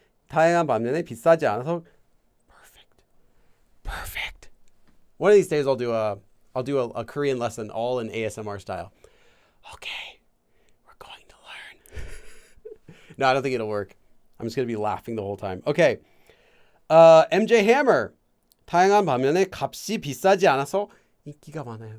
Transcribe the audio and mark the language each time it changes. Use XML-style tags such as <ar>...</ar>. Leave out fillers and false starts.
<ko>다양한 반면에 비싸지 않아서 perfect.</ko> <en>One of these days I'll do a Korean lesson all in ASMR style. Okay, we're going to learn. No, I don't think it'll work. I'm just going to be laughing the whole time. Okay. MJ Hammer.</en> <ko>다양한 반면에 값이 비싸지 않아서 인기가 많아요.</ko>